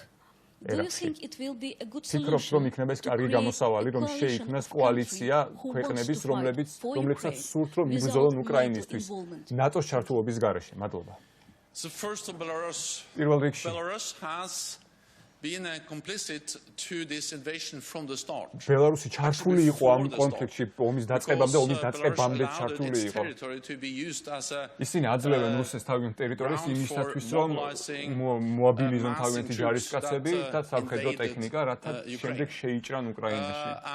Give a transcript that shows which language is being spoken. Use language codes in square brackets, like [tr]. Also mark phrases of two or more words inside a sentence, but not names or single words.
[en] Do you think it will be a good solution to create a coalition of countries who wants to fight for Ukraine without NATO involvement? So first of Belarus has been complicit to this invasion from the start. [ka] ბელარუსი ჩართული იყო ამ კონფლიქტში, ომის დაწყებამდე, ომის დაწყებამდე ჩართული იყო. ისინი აძლევენ რუსეთს თავიანთ ტერიტორიას იმისათვის, რომ მოაბილიზონ თავიანთი ჯარისკაცები და სამხედრო ტექნიკა, რათა შემდეგ შეიჭრან უკრაინაში.